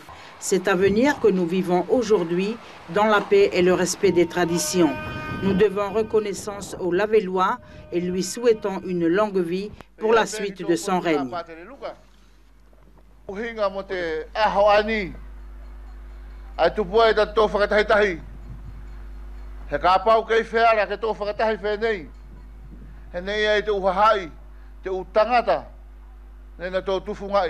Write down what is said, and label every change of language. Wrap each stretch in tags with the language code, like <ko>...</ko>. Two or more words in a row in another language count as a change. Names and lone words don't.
<fr>Cet avenir que nous vivons aujourd'hui dans la paix et le respect des traditions. Nous devons reconnaissance au Lavélois et lui souhaitons une longue vie pour la suite de son règne.</fr> <ty>Henei te uhahai, te utangata, nena tō tufungai.</ty>